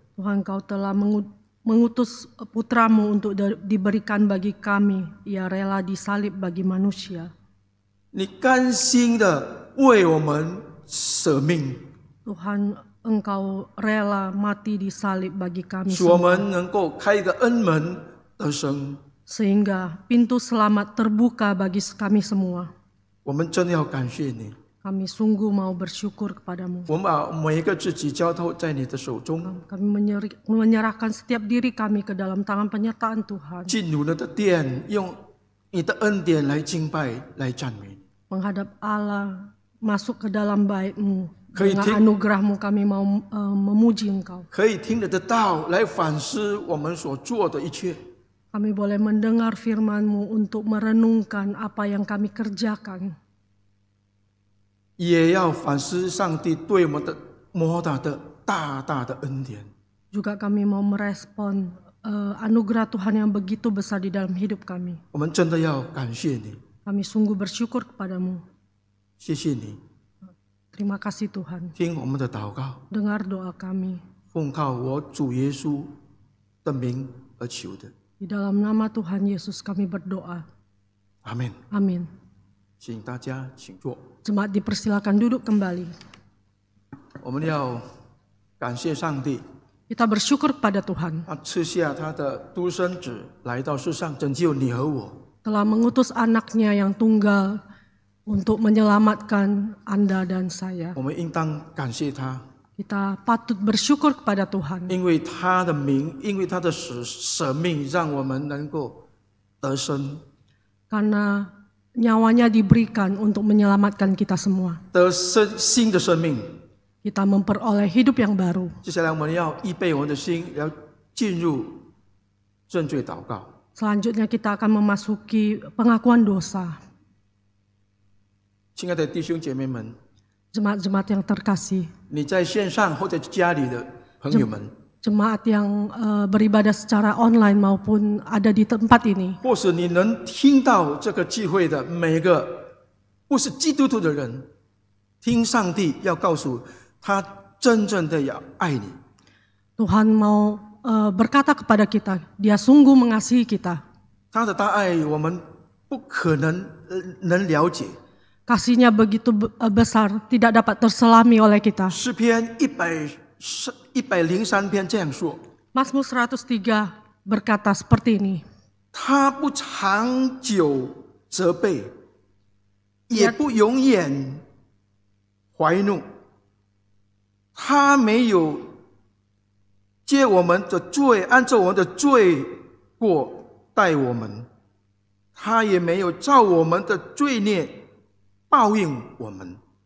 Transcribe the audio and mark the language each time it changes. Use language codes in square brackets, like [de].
[id] Tuhan, Engkau telah mengutus putra-Mu untuk diberikan bagi kami. Ia rela disalib bagi manusia. [zh] 你甘心的为我们舍命， [id] Tuhan, Engkau rela mati disalib bagi kami [zh] 使我 [id] semua, [zh] 们能够开一个恩门得生。 [id] sehingga pintu selamat terbuka bagi kami semua. [zh] 我们真的要感谢你， [id] Kami sungguh mau bersyukur kepadamu. [zh] 我们把每一个自己交托在你的手中， [id] Kami menyerahkan setiap diri kami ke dalam tangan penyertaan Tuhan. [zh] 进入你的殿，用你的恩典来敬拜，来赞美你。 [id] Menghadap Allah, masuk ke dalam bait-Mu. [zh] 可以 [id] Dengan anugerah-Mu kami mau memuji Engkau. [zh] 可以听你的道来反思我们所做的一切。 [id] Kami boleh mendengar firman-Mu untuk merenungkan apa yang kami kerjakan. [zh] 也要反思上帝对我们的莫大的大大的恩典。 [id] Juga kami mau merespon anugerah Tuhan yang begitu besar di dalam hidup kami. [zh] 我们真的要感谢你， [id] Kami sungguh bersyukur kepadamu. [zh] 谢谢你， [id] Terima kasih Tuhan. [zh] 听我们的祷告， [id] Dengar doa kami. [zh] 奉靠我主耶稣的名而求的， [id] Di dalam nama Tuhan Yesus kami berdoa. [zh] 阿门。 [id] Amin. [zh] 请大家请坐。 [id] Jemaat dipersilakan duduk kembali. [zh] 我们要感谢上帝， [id] Kita bersyukur kepada Tuhan. [zh] 他赐下他的独生子来到世上，拯救你和我。 [id] Telah mengutus anaknya yang tunggal untuk menyelamatkan Anda dan saya. [zh] 我们应当感谢他， [id] Kita patut bersyukur kepada Tuhan. [zh] 因为他的名，因为他的舍命，让我们能够得生， [id] Karena nyawanya diberikan untuk menyelamatkan kita semua. [zh] 得生新的生命。 [id] Kita memperoleh hidup yang baru. [zh] 接下来我们要预备我们的心，要进入认罪祷告。 [id] Selanjutnya kita akan memasuki pengakuan dosa. [zh] 亲爱的弟兄姐妹们， [id] Jemaat-jemaat yang terkasih, [zh] 你在线上或者家里的朋友们， [id] jemaat yang beribadah secara online maupun ada di tempat ini, [zh] 或是你能听到这个聚会的每个不是基督徒的人，听上帝要告诉他真正的要爱你。 [id] Tuhan mau berkata kepada kita, Dia sungguh mengasihi kita. [zh] 他的大爱我们不可能能了解。 [id] Kasihnya begitu besar, tidak dapat terselami oleh kita. [zh] 诗篇103篇这样说： [id] Mazmur 103 berkata seperti ini. [zh] 他不长久责备，也不永远怀怒。他没有接我们的罪，按照我们的罪过待我们，他也没有照我们的罪孽报应我们。